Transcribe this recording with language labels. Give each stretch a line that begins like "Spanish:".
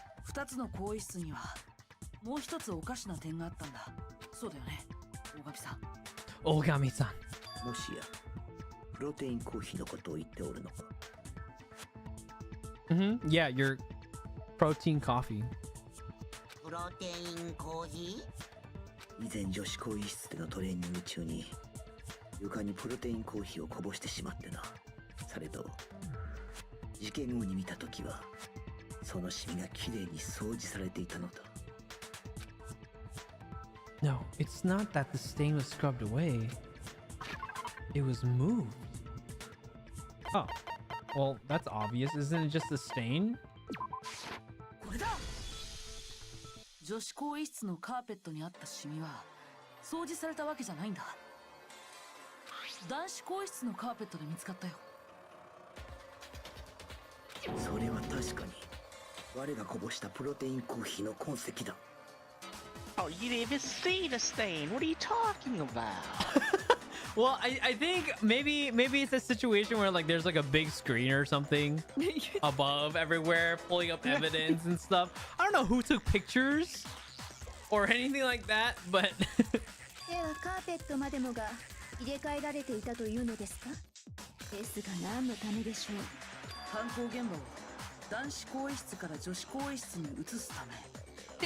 Japanese: 2つの更衣室にはもう一つおかしな点があったんだ。そうだよね、大神さん。大神さん。もしやプロテインコーヒーのことを言っておるのか。
English: Yeah, your protein coffee.
Japanese: プロテインコーヒー？以前女子更衣室でのトレーニング中に床にプロテインコーヒーをこぼしてしまってな。されど事件後に見たときはそのシミがきれいに掃除されていたのだ。
English: No, it's not that the stain was scrubbed away. It was moved. Oh, well, that's obvious. Isn't it just a stain?
Japanese: これだ。女子更衣室のカーペットにあったシミは掃除されたわけじゃないんだ。男子更衣室のカーペットで見つかったよ。それは確かに我がこぼしたプロテインコーヒーの痕跡だ。
English: Oh, you didn't even see the stain. What are you talking about? Well, I think maybe it's a situation where like there's like a big screen or something above everywhere pulling up evidence and stuff. I don't know who took pictures or anything like that, but
Japanese: ではカーペットまでもが入れ替えられていたというのですか？ですが何のためでしょう？犯行現場を男子更衣室から女子更衣室に移すため。